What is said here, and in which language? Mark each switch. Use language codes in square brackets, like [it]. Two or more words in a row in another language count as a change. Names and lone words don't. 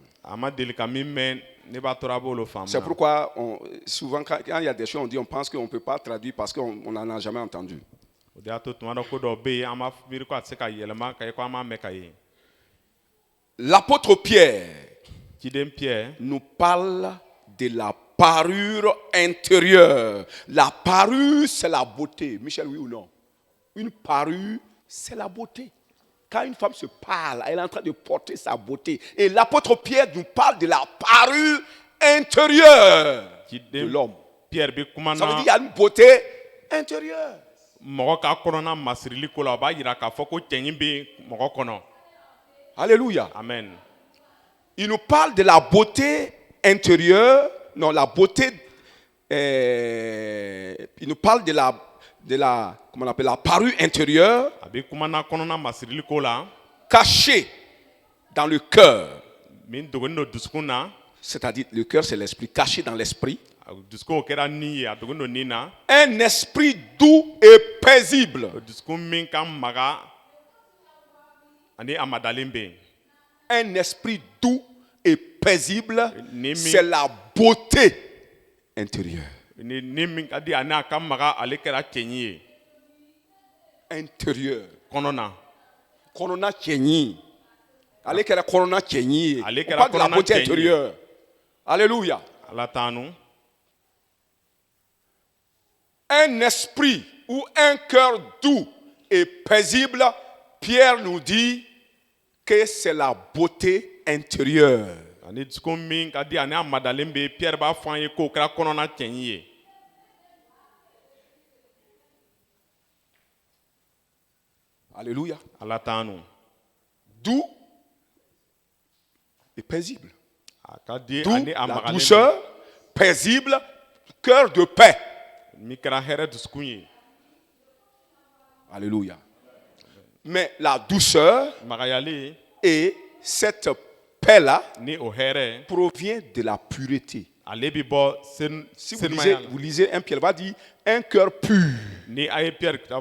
[bm] A ma deli ka min mɛn ne b'a tora b'o faamu. [fr] C'est pourquoi souvent quand il y a des choses, on pense qu'on ne peut pas traduire parce qu'on n'en a jamais entendu. [bm] O de y'a to tuma dɔ ko dɔ bɛ yen an b'a miiri ko a tɛ se ka yɛlɛma ka ye ko an m'a mɛn ka ye. [fr] L'apôtre Pierre [bm] Ciden Pierre [fr] nous parle de la parure intérieure. La parure, c'est la beauté. Michel, oui ou non? Une parure, c'est la beauté. Quand une femme se parle, elle est en train de porter sa beauté. Et l'apôtre Pierre nous parle de la parure intérieure de l'homme. [bm] Pierre bɛ kuma [fr] Ça veut dire [bm] na [fr] qu'il y a une beauté intérieure. [bm] mɔgɔ ka kɔnɔna masirili ko la o b'a yira k'a fɔ ko cɛnyi bɛ mɔgɔ kɔnɔ. [fr] Alléluia. Amen. Il nous parle de la beauté intérieure. Non, la beauté. Il nous parle de la comment on appelle, la parure intérieure [bm] A bɛ kuma na kɔnɔna masirili ko la [fr] cachée dans le cœur. [bm] min dogoni don dusukun na. [fr] C'est-à-dire, le cœur, c'est l'esprit, caché dans l'esprit. [bm] Dusukun o kɛra nin ye a dogoni don nin na. [fr] Un esprit doux et paisible. [bm] O dusukun min ka maga ani a madalen bɛ yen. [fr] Un esprit doux et paisible, [bm] Ni mi- [fr] c'est la beauté intérieure. [bm] ni min ka di ani a ka maga ale kɛra cɛnyi ye. [fr] Intérieure. [bm] Kɔnɔna. Korona Kenyi. [fr] Allez, que la Korona Kenyi. Allez, que On la parle de la [bm] Korona [fr] beauté [bm] Kenyi. [fr] intérieure. Alléluia. [bm] Ala t'anu. [fr] Un esprit ou un cœur doux et paisible, Pierre nous dit que c'est la beauté intérieure. [bm] Ani dusukun min ka di ani a madalen bɛ yen Pierre b'a fɔ an ye k'o kɛra kɔnɔna cɛnyi ye. [fr] Alléluia. [bm] Ala t'anu. [fr] Doux et paisible. [bm] A ka di [fr] Doux, [bm] ani a la magalen [fr] douceur, paisible, cœur de paix. [bm] min kɛra hɛrɛ dusukun ye. [fr] Alléluia. Mais la douceur [bm] Magayali [fr] et cette paix-là [bm] ni o hɛrɛ [fr] provient de la pureté. [bm] ale bɛ bɔ [fr] Si [bm] senumaya la. [fr] vous lisez un Pierre, va dire un cœur pur. [bm] Ni a ye Pierre